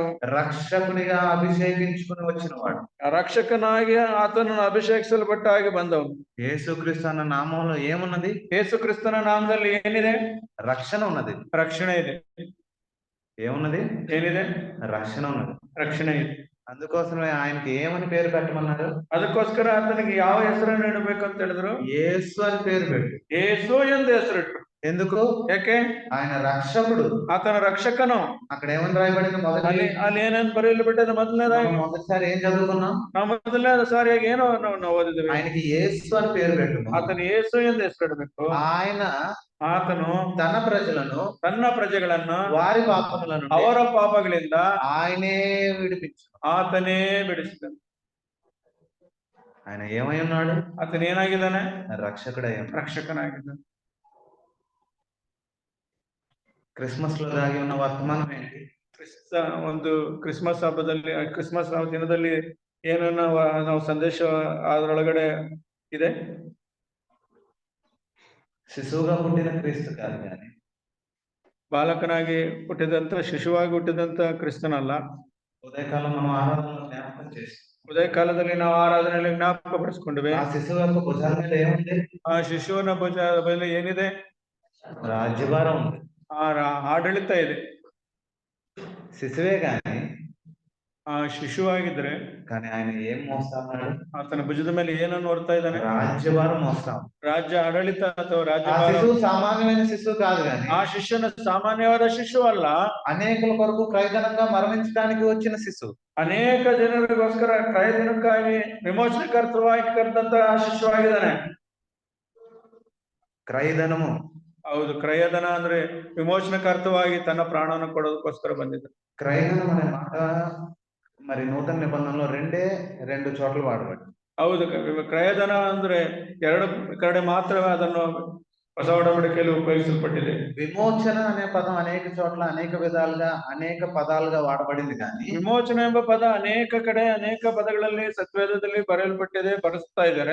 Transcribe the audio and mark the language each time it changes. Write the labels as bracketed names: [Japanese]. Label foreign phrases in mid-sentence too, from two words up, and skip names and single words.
[Telugu] రక్షకునిగా అభిషేకించుకుని వచ్చిన వాడు. [Kannada] ರಕ್ಷಕನಾಗಿ ಆತನನ್ನು ಅಭಿಷೇಕಿಸಲ್ಪಟ್ಟ ಹಾಗೆ ಬಂದವನು. [Telugu] యేసు క్రీస్తు అన్న నామంలో ఏమున్నది? [Kannada] ಯೇಸು ಕ್ರಿಸ್ತನ ನಾಮದಲ್ಲಿ ಏನಿದೆ? [Telugu] రక్షణ ఉన్నది. [Kannada] ರಕ್ಷಣೆ ಇದೆ. [Telugu] ఏమున్నది? [Kannada] ಏನಿದೆ? [Telugu] రక్షణ ఉన్నది. [Kannada] ರಕ್ಷಣೆ ಇದೆ. [Telugu] అందుకోసమే ఆయనకి ఏమని పేరు పెట్టమన్నారు? [Kannada] ಅದಕ್ಕೋಸ್ಕರ ಆತನಿಗೆ ಯಾವ ಹೆಸರನ್ನು ಇಡಬೇಕು ಅಂತ ಹೇಳಿದ್ರು? [Telugu] యేసు అని పేరు పెట్టు. [Kannada] ಯೇಸು ಎಂದು ಹೆಸರಿಟ್ರು. [Telugu] ఎందుకు? [Kannada] ಯಾಕೆ? [Telugu] ఆయన రక్షకుడు. [Kannada] ಆತನ ರಕ್ಷಕನು. [Telugu] అక్కడ ఏమని రాయబడింది? [Kannada] ಅಲ್ಲಿ ಏನೇನು ಬರೆಯಲ್ಪಟ್ಟಿದೆ? ಮೊದಲನೇದಾಗಿ [Telugu] మొదటిసారి ఏం చదువుకున్నాం? [Kannada] ನಾವು ಮೊದಲನೇ ಸಾರಿಯಾಗಿ ಏನೋ ನಾವು ಓದಿದ್ವಿ. [Telugu] ఆయనకి యేసు అని పేరు పెట్టు. [Kannada] ಆತನ ಯೇಸು ಎಂದು ಹೆಸರಿಡಬೇಕು. [Telugu] ఆయన [Kannada] ಆತನು [Telugu] తన ప్రజలను, [Kannada] ತನ್ನ ಪ್ರಜೆಗಳನ್ನು [Telugu] వారి పాపముల నుండి [Kannada] ಅವರ ಪಾಪಗಳಿಂದ [Telugu] ఆయనే విడిపించు. [Kannada] ಆತನೇ ಬಿಡಿಸಿದನು. [Telugu] ఆయన ఏమై ఉన్నాడు? [Kannada] ಆತನ ಏನಾಗಿದ್ದಾನೆ? [Telugu] రక్షకుడై ఉన్నాడు. [Kannada] ರಕ್ಷಕನಾಗಿದ್ದಾನೆ. [Telugu] క్రిస్మస్ లో దాగి ఉన్న వర్తమానం ఏంటి? [Kannada] ಒಂದು ಕ್ರಿಸ್ಮಸ್ ಹಬ್ಬದಲ್ಲಿ, ಕ್ರಿಸ್ಮಸ್ ದಿನದಲ್ಲಿ ಏನನ್ನ ನಾವು ಸಂದೇಶ ಅದರೊಳಗಡೆ ಇದೆ? [Telugu] శిశువుగా పుట్టిన క్రీస్తు కాదు కానీ [Kannada] ಬಾಲಕನಾಗಿ ಹುಟ್ಟಿದಂತ, ಶಿಶುವಾಗಿ ಹುಟ್ಟಿದಂತ ಕ್ರಿಸ್ತನಲ್ಲ. [Telugu] ఉదయకాలం మనం ఆరాధనలో జ్ఞాపకం చేసి, [Kannada] ಉದಯ ಕಾಲದಲ್ಲಿ ನಾವು ಆರಾಧನೆಯಲ್ಲಿ ಜ್ಞಾಪಕ ಪಡಿಸ್ಕೊಂಡಿವೆ. [Telugu] ఆ శిశువు యొక్క భుజాల మీద ఏముంది? [Kannada] ಆ ಶಿಶುವಿನ ಭುಜ ಮೇಲೆ ಏನಿದೆ? [Telugu] రాజ్యభారం ఉంది. [Kannada] ಆಡಳಿತ ಇದೆ. [Telugu] శిశువే గాని [Kannada] ಆ ಶಿಶುವಾಗಿದ್ರೆ [Telugu] కానీ ఆయన ఏం మోస్తా ఉన్నాడు? [Kannada] ಆತನ ಭುಜದ ಮೇಲೆ ಏನನ್ನು ಹೊರ್ತಾ ಇದ್ದಾನೆ? [Telugu] రాజ్యభారం మోస్తాం. [Kannada] ರಾಜ್ಯ ಆಡಳಿತ ಅಥವಾ [Telugu] ఆ [Kannada] ರಾಜ್ಯಭಾರ. [Telugu] శిశువు సామాన్యమైన శిశువు కాదు కానీ [Kannada] ಆ ಶಿಷ್ಯನ ಸಾಮಾನ್ಯವಾದ ಶಿಶು ಅಲ್ಲ, [Telugu] అనేకుల కొరకు క్రయధనంగా మరణించడానికి వచ్చిన శిశువు. [Kannada] ಅನೇಕ ಜನರಿಗೋಸ್ಕರ ಕ್ರಯದಿನಕ್ಕಾಗಿ ವಿಮೋಚನಕರ್ತವಾಗಿ ಕರೆದಂತ ಶಿಶುವಾಗಿದ್ದಾನೆ. [Telugu] క్రయధనము. [Kannada] ಹೌದು, ಕ್ರಯಧನ ಅಂದ್ರೆ ವಿಮೋಚನಕರ್ತವಾಗಿ ತನ್ನ ಪ್ರಾಣವನ್ನು ಕೊಡೋದಕ್ಕೋಸ್ಕರ ಬಂದಿದ್ದ. [Telugu] క్రయధనం అనే మాట మరి నూతన నిబంధనలో రెండు చోట్ల వాడబడింది. [Kannada] ಹೌದು, ಕ್ರಯಧನ ಅಂದ್ರೆ ಎರಡು ಕಡೆ ಮಾತ್ರವೇ ಅದನ್ನು ಹೊಸ ಒಡಂಬಡಿಕೆಯಲ್ಲಿ ಉಪಯೋಗಿಸಲ್ಪಟ್ಟಿದೆ. [Telugu] విమోచన అనే పదం అనేక చోట్ల అనేక విధాలుగా అనేక పదాలుగా వాడబడింది కానీ [Kannada] ವಿಮೋಚನೆ ಎಂಬ ಪದ ಅನೇಕ ಕಡೆ ಅನೇಕ ಪದಗಳಲ್ಲಿ ಸತ್ವೇದದಲ್ಲಿ ಬರೆಯಲ್ಪಟ್ಟಿದೆ, ಬರೆಸ್ತಾ ಇದ್ದಾರೆ.